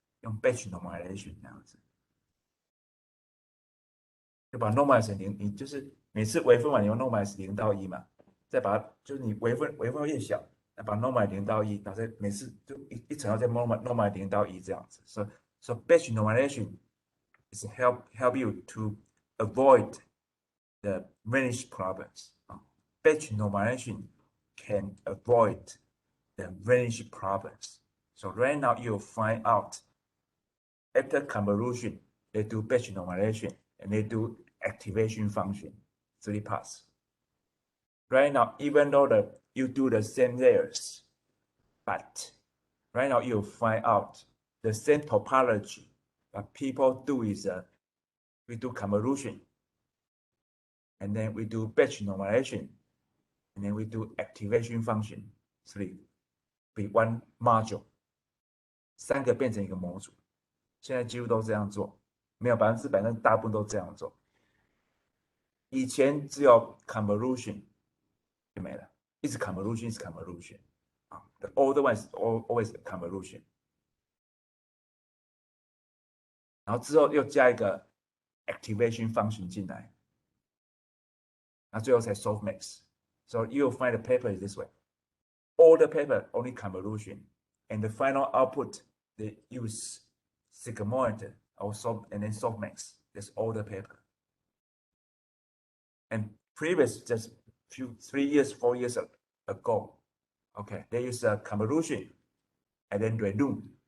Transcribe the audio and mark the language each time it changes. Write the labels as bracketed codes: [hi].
[zh] 用 batch normalization 这样子，就把 normalize 成0，你就是每次微分完你用 normalize 0到1嘛，再把它就是你微分越小，把 normalize 0到1，然后再每次就一层要再 normalize 0到1这样子。 [en] So batch normalization is help you to avoid the vanish problems. Batch normalization can avoid the vanish problems. So right now you'll find out after convolution, they do batch normalization and they do activation function, 3 parts. Right now, even though you do the same layers, but right now you'll find out the same topology. What people do is we do convolution, and then we do batch normalization, and then we do activation function, 3 be one module. [zh] 3个变成一个模组，现在几乎都这样做，没有100%，但大部分都这样做。以前只有 convolution 就没了，一直 convolution 是 convolution 啊 ， [en] the old one is always convolution。 [zh] 然后之后又加一个 activation function 进来，那最后才 softmax。 [en] So you'll find the paper is this way. All the paper only convolution, and the final output they use sigmoid or and then softmax. That's all the paper. And previous, just 3 years, 4 years ago, okay, they use a convolution and then random.